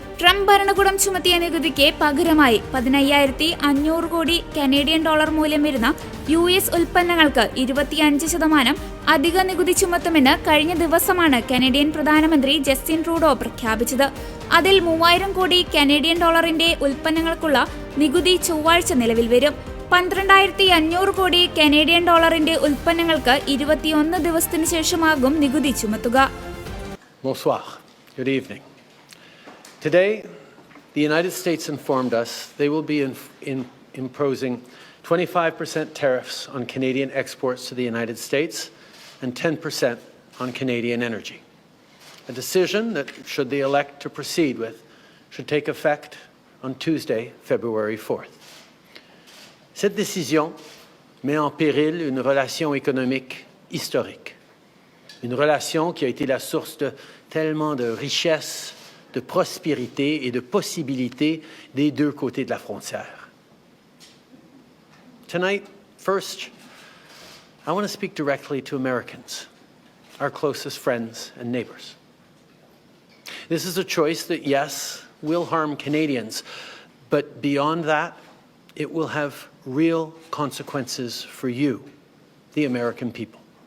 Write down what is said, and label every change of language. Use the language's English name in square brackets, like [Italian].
[Malayalam] Trump ഭരണകൂടം ചുമത്തിയ നികുതിക്ക് പകരമായി 15,500 കോടി കനേഡിയൻ ഡോളർ മൂല്യം വരുന്ന US ഉൽപ്പന്നങ്ങൾക്ക് 25% അധിക നികുതി ചുമത്തുമെന്ന് കഴിഞ്ഞ ദിവസമാണ് കനേഡിയൻ പ്രധാനമന്ത്രി ജസ്റ്റിൻ ട്രൂഡോ പ്രഖ്യാപിച്ചത്. അതിൽ 3,000 കോടി കനേഡിയൻ ഡോളറിന്റെ ഉൽപ്പന്നങ്ങൾക്കുള്ള നികുതി ചൊവ്വാഴ്ച നിലവിൽ വരും. 12,500 കോടി കനേഡിയൻ ഡോളറിന്റെ ഉൽപ്പന്നങ്ങൾക്ക് 21 ദിവസത്തിനു ശേഷമാകും നികുതി ചുമത്തുക. [French] Bonsoir. [English] Good evening. Today, the United States informed us they will be imposing 25% tariffs on Canadian exports to the United States and 10% on Canadian energy. A decision that, should they elect to proceed with, should take effect on Tuesday, February 4th. [French] Cette décision met en péril une relation économique historique. Une relation qui a été la source de tellement de richesses, de prospérité et de possibilités des deux côtés de la frontière. [English] Tonight, first, I want to speak directly to Americans, our closest friends and neighbors. This is a choice that, yes, will harm Canadians, but beyond that, it will have real consequences for you, the American people.